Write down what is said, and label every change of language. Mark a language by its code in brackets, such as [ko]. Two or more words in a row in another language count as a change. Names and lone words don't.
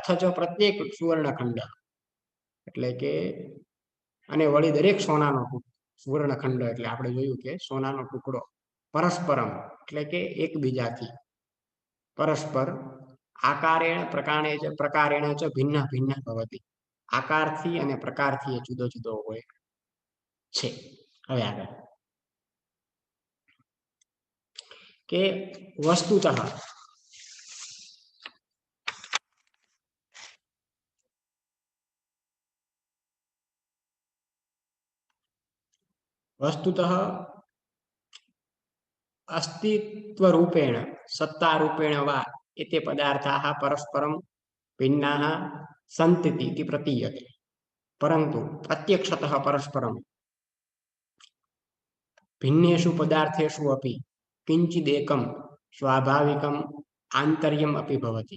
[sa] अथच प्रत्येक सुवर्णखंड, [gu] એટલે કે અને વળી દરેક સોનાનો સુવર્ણખંડ એટલે આપણે જોયું કે સોનાનો ટુકડો પરસ્પરમ એટલે કે એકબીજાથી પરસ્પર [sa] आकारेण प्रकारेण च भिन्न भिन्न भवती, [gu] આકારથી અને પ્રકારથી એ જુદો જુદો હોય છે. હવે આગળ કે [sa] વસ્તુતઃ वस्तुतः अस्तित्वरूपेण सत्तारूपेण वा एते पदार्थाः परस्परं भिन्नाः सन्ति इति प्रतीयते, परन्तु प्रत्यक्षतः परस्परं भिन्नेषु पदार्थेषु अपि किञ्चिदेकं स्वाभाविकम् आन्तर्यम् अपि भवति.